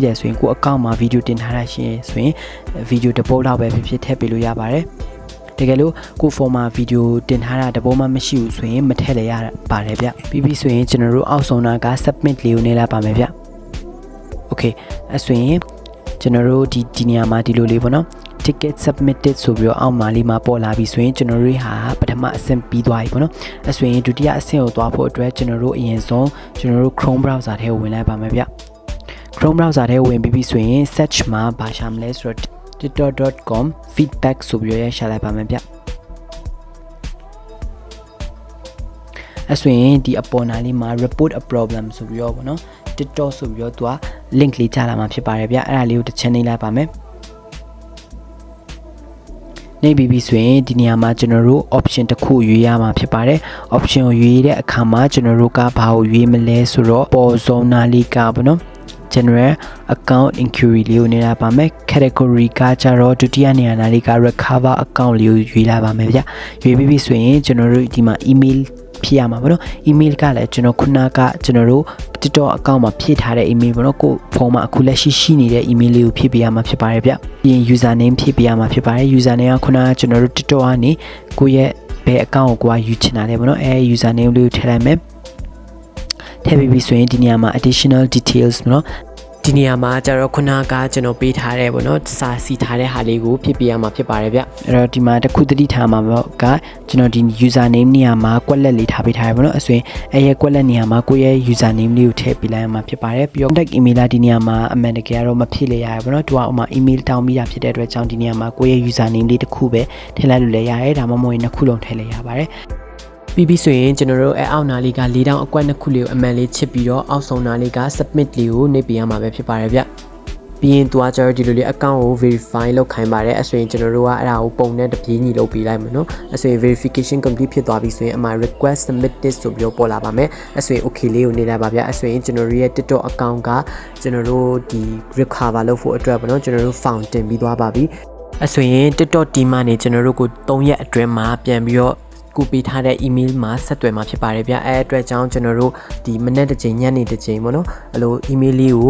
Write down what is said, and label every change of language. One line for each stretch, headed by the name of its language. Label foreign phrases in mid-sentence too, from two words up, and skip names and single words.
Burmese: တယ်ဆိုရင်ကို account မှာ video တင်ထားတာရှိရင်ဆိုရင် video တစ်ပုတ်လောက်ပဲဖြစ်ထည့်ပေးလို့ရပါတယ်တကယ်လို့ကိုဖုန်းမှာ video တင်ထားတာတစ် ပုတ်မှမရှိဘူးဆိုရင်မထည့်လည်းရပါတယ်ဗျပြီးဆိုရင်ကျွန်တော်တို့အောက်ဆုံးနာက submit လေးကိုနှိပ်လိုက်ပါမယ်ဗျ okay အဲဆိုရင်ကျွန်တော်တို့ဒီနေရာမှာဒီလိုလေးပေါ့နော်
English: ticket submitted
Burmese: ဆိုပြီးတော့အောက်မှာလေးမှာပေါ်လာပြီဆိုရင်ကျွန်တော်တို့ဟာပထမအဆင့်ပြီးသွားပြီပေါ့နော်အဲ့ဆိုရင်ဒုတိယအဆင့်ကိုသွားဖို့အတွက်ကျွန်တော်တို့အရင်ဆုံးကျွန်တော်တို့
English: Chrome browser
Burmese: ထဲကိုဝင်လိုက်ပါမယ်ဗျ
English: Chrome browser
Burmese: ထဲဝင်ပြီးပြီဆိုရင် search မှာဘာရှာမလဲဆိုတော့ tiktok.com feedback ဆိုပြီးရရှာလိုက်ပါမယ်ဗျ အဲ့ဆိုရင်ဒီအပေါ်နာလေးမှာ
English: report a problem
Burmese: ဆိုပြီးတော့ပေါ့နော် TikTok ဆိုပြီးတော့သူက link လေးချလာမှာဖြစ်ပါတယ်ဗျအဲ့ဒါလေးကိုတစ်ချက်နှိပ်လိုက်ပါမယ်နှိပ်ပြီးပြီဆိုရင်ဒီနေရာမှာကျွန်တော်တို့ option တစ်ခုရွေးရ မှာဖြစ်ပါတယ် option ကိုရွေးတဲ့အခါမှာကျွန်တော်တို့ကဘာကိုရွေးမလဲဆိုတော့ပေါ်ဇုံနာလေးကပေါ့နော်
English: general account inquiry
Burmese: လေးကိုနေလာပါမယ် category ကကြတော့ ဒုတိယနေရာနာလေးက
English: recover account
Burmese: လေးကိုရွေးလာပါမယ်ဗျရွေးပြီးပြီဆိုရင်ကျွန်တော်တို့ဒီမှာ email ဖြည့်ရမှာပေါ့နော် email ကလည်းကျွန်တော်ခုနကကျွန်တော်တို့ TikTok account မှာဖြည့်ထားတဲ့ email ပေါ့နော်ကိုဖုန်းမှာအခုလက်ရှိနေတဲ့ email လေးကိုဖြည့်ပေးရမှာဖြစ်ပါတယ်ဗျပြီးရင် username ဖြည့်ပေးရမှာဖြစ်ပါတယ် username ကခုနကကျွန်တော်တို့ TikTok ကနေကိုယ့်ရဲ့ဘယ် account ကိုယူချင်တာလဲပေါ့နော်အဲ username လေးကိုထည့်လိုက်မယ်ထည့်ပြီးပြီဆိုရင်ဒီနေရာမှာ
English: additional details
Burmese: ပေါ့နော်ဒီနေရာမှာကျတော့ခုနကကျွန်တော် ပေးထားတဲ့ပေါ့နော်စာစီထားတဲ့ဟာလေးကိုဖြည့်ပေးရမှာဖြစ်ပါတယ်ဗျအဲ့တော့ဒီမှာတစ်ခုသတိထားမှာပေါ့ကကျွန်တော်ဒီ username နေရာမှာကွက်လက်လေးထားပေး ထားရပေါ့နော်အဲ့ဆိုရင်အဲ့ရဲ့ကွက်လက်နေရာမှာကိုယ့်ရဲ့ username လေးကိုထည့်ပေးလိုက်ရမှာဖြစ်ပါတယ်ပြီးတော့
English: contact email
Burmese: လာဒီနေရာမှာအမှန်တကယ်တော့မဖြည့်လေရရပေါ့နော်သူကဥမာ email တောင်းပြီးတာဖြစ်တဲ့အတွက်ကြောင့်ဒီနေရာမှာကိုယ့်ရဲ့ username လေးတစ်ခုပဲထည့်လိုက်လို့လည်းရတယ်ဒါမှမဟုတ်ရင်နှစ်ခုလုံးထည့်လိုက်ရပါတယ်ပြီးပြီဆိုရင်ကျွန်တော်တို့အောက်နာလေးက၄တောင်အကွက်နှစ်ခုလေးကိုအမှန်လေးချစ်ပြီးတော့အောက်ဆုံးနာလေးက submit လေးကိုနှိပ်ပေးရမှာပဲဖြစ်ပါတယ်ဗျပြီးရင်သူကကျတော့ဒီလိုလေး account ကို verify လုပ်ခိုင်းပါတယ်အဲ့ ဆိုရင်ကျွန်တော်တို့ကအဲ့ဒါကိုပုံနဲ့တပြေးညီလုပ်ပေးလိုက်မယ်နော်အဲ့ဆိုရင်
English: verification complete
Burmese: ဖြစ်သွားပြီဆိုရင်အမှ
English: request submitted
Burmese: ဆိုပြီးတော့ပေါ်လာပါမယ်အဲ့ဆိုရင် okay လေးကိုနေလိုက်ပါဗျအဲ့ဆိုရင်ကျွန်တော်တို့ရဲ့ TikTok account ကကျွန်တော်တို့ဒီ recover လုပ်ဖို့အတွက်ပေါ့နော်ကျွန်တော်တို့ found တင်ပြီးသွားပါပြီအဲ့ဆိုရင် TikTok team ကနေကျွန်တော်တို့ကို3ရက်အတွင်းမှာပြန်ပြီးတော့ကိုပေးထားတဲ့ email မှာဆက်သွယ်မှာဖြစ်ပါတယ်ဗျအဲအတွက်ကြောင့်ကျွန်တော်တို့ဒီမနေ့တစ်ချိန်ညနေတစ်ချိန်ပေါ့နော်အဲ့လို email လေးကို